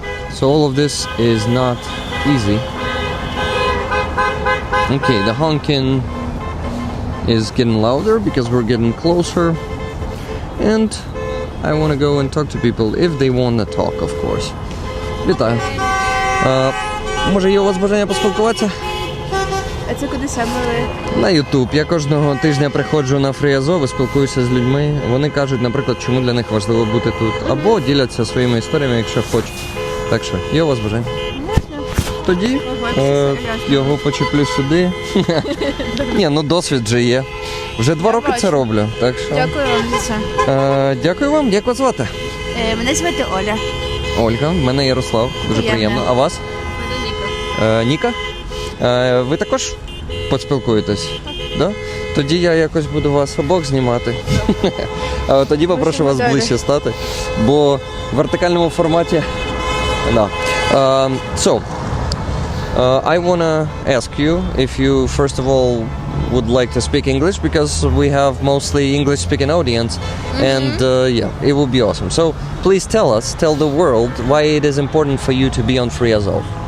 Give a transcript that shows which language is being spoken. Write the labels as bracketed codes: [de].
[en] So all of this is not easy. Okay, the honking is getting louder because we're getting closer, and I want to go and talk to people if they want to talk, of course. [uk] Вітаю. Може є у вас бажання поспілкуватися? А це куди саме ви? На YouTube. Я кожного тижня приходжу на Free Azov і спілкуюся з людьми. Вони кажуть, наприклад, чому для них важливо бути тут. Або діляться своїми історіями, якщо хочуть. Так що, є у вас бажання? Можна. Тоді його почеплю сюди. Ні, досвід вже є. Вже 2 роки це роблю. Так що... Дякую вам за це. Дякую вам. Як вас звати? Мене звати Оля. Ольга, мене Ярослав. Дуже приємно. А вас? Мене Ніка. Ніка? Ви також поспілкуєтесь? Да? Тоді я якось буду вас обох знімати. А тоді попрошу вас ближче стати, бо в вертикальному форматі... Да. [en] So, I wanna ask you if you first of all would like to speak English, because we have mostly English-speaking audience, and yeah, it would be awesome. So please tell the world why it is important for you to be on Free Azov.